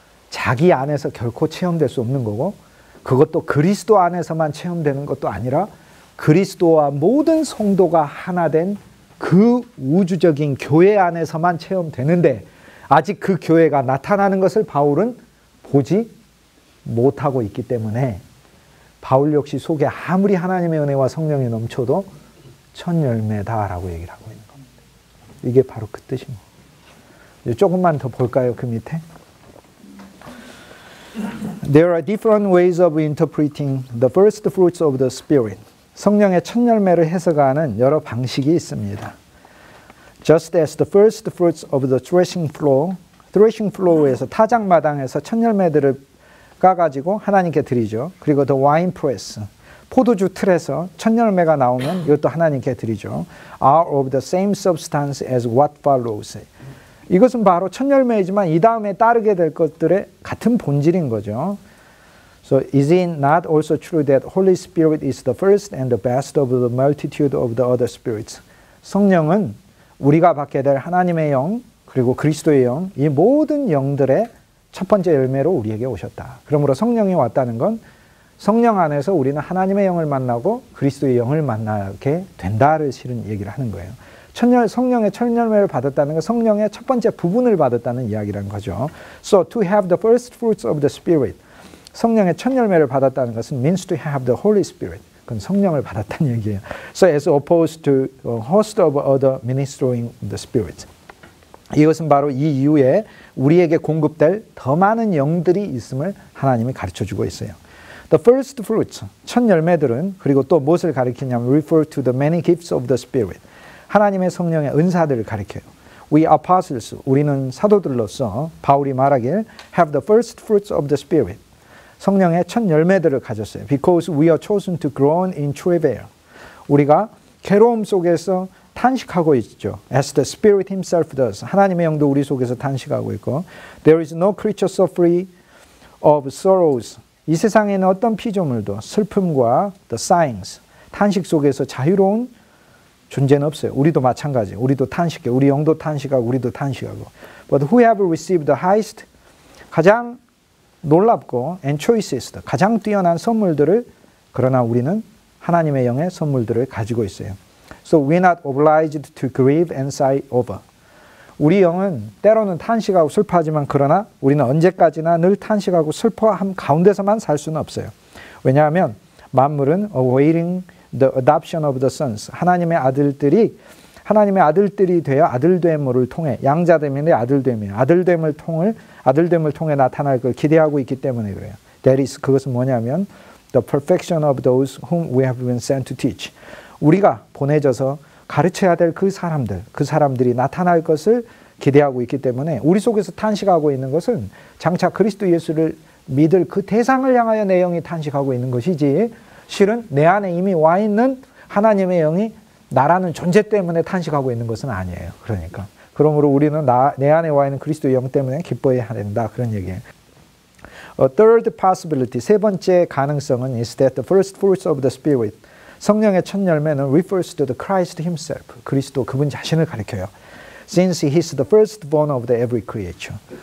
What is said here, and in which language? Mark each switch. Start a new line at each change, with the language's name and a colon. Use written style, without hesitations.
Korean: 자기 안에서 결코 체험될 수 없는 거고 그것도 그리스도 안에서만 체험되는 것도 아니라 그리스도와 모든 성도가 하나 된 그 우주적인 교회 안에서만 체험되는데 아직 그 교회가 나타나는 것을 바울은 보지 못하고 있기 때문에 바울 역시 속에 아무리 하나님의 은혜와 성령이 넘쳐도 첫 열매다라고 얘기를 하고 있는 겁니다. 이게 바로 그 뜻입니다. 조금만 더 볼까요? 그 밑에.
English: There are different ways of interpreting the first fruits of the Spirit.
Korean: 성령의 첫 열매를 해석하는 여러 방식이 있습니다.
English: Just as the first fruits of the threshing floor에서
Korean: 타작마당에서 첫 열매들을 까가지고 하나님께 드리죠. 그리고
English: the wine press,
Korean: 포도주 틀에서 첫 열매가 나오면 이것도 하나님께 드리죠.
English: Are of the same substance as what follows.
Korean: 이것은 바로 첫 열매이지만 이 다음에 따르게 될 것들의 같은 본질인 거죠.
English: So is it not also true that Holy Spirit is the first and the best of the multitude of the other spirits?
Korean: 성령은 우리가 받게 될 하나님의 영 그리고 그리스도의 영, 이 모든 영들의 첫 번째 열매로 우리에게 오셨다. 그러므로 성령이 왔다는 건 성령 안에서 우리는 하나님의 영을 만나고 그리스도의 영을 만나게 된다를 실은 얘기를 하는 거예요. 성령의 첫 열매를 받았다는 건 성령의 첫 번째 부분을 받았다는 이야기라는 거죠.
English: So to have the first fruits of the Spirit,
Korean: 성령의 첫 열매를 받았다는 것은
English: means to have the Holy Spirit.
Korean: 그건 성령을 받았다는 얘기예요.
English: So as opposed to a host of other ministering the Spirit.
Korean: 이것은 바로 이 이후에 우리에게 공급될 더 많은 영들이 있음을 하나님이 가르쳐주고 있어요.
English: The first fruits,
Korean: 첫 열매들은 그리고 또 무엇을 가리키냐면
English: refer to the many gifts of the Spirit.
Korean: 하나님의 성령의 은사들을 가리켜요.
English: We apostles,
Korean: 우리는 사도들로서 바울이 말하길
English: have the first fruits of the Spirit.
Korean: 성령의 첫 열매들을 가졌어요.
English: Because we are chosen to groan in travail.
Korean: 우리가 괴로움 속에서 탄식하고 있죠.
English: As the Spirit Himself does.
Korean: 하나님의 영도 우리 속에서 탄식하고 있고
English: There is no creature so free of sorrows.
Korean: 이 세상에는 어떤 피조물도 슬픔과
English: the sighings,
Korean: 탄식 속에서 자유로운 존재는 없어요. 우리도 마찬가지. 우리도 탄식해. 우리 영도 탄식하고 우리도 탄식하고.
English: But who have received the highest,
Korean: 가장 놀랍고
English: and choicest,
Korean: 가장 뛰어난 선물들을, 그러나 우리는 하나님의 영의 선물들을 가지고 있어요.
English: So we're not obliged to grieve and sigh over.
Korean: 우리 영은 때로는 탄식하고 슬퍼하지만 그러나 우리는 언제까지나 늘 탄식하고 슬퍼함 가운데서만 살 수는 없어요. 왜냐하면 만물은
English: awaiting the adoption of the sons.
Korean: 하나님의 아들들이 되어 아들됨을 통해, 양자됨인데 아들됨이에요. 아들됨을 통해 나타날 걸 기대하고 있기 때문에 그래요.
English: That is,
Korean: 그것은 뭐냐면
English: the perfection of those whom we have been sent to teach.
Korean: 우리가 보내져서 가르쳐야 될 그 사람들이 나타날 것을 기대하고 있기 때문에 우리 속에서 탄식하고 있는 것은 장차 그리스도 예수를 믿을 그 대상을 향하여 내 영이 탄식하고 있는 것이지, 실은 내 안에 이미 와 있는 하나님의 영이 나라는 존재 때문에 탄식하고 있는 것은 아니에요. 그러니까 그러므로 우리는 내 안에 와 있는 그리스도의 영 때문에 기뻐해야 된다, 그런 얘기예요.
English: A third possibility,
Korean: 세 번째 가능성은
English: is that the first fruits of the Spirit,
Korean: 성령의 첫 열매는
English: refers to the Christ himself,
Korean: 그리스도 그분 자신을 가리켜요.
English: Since he is the firstborn of the every creature.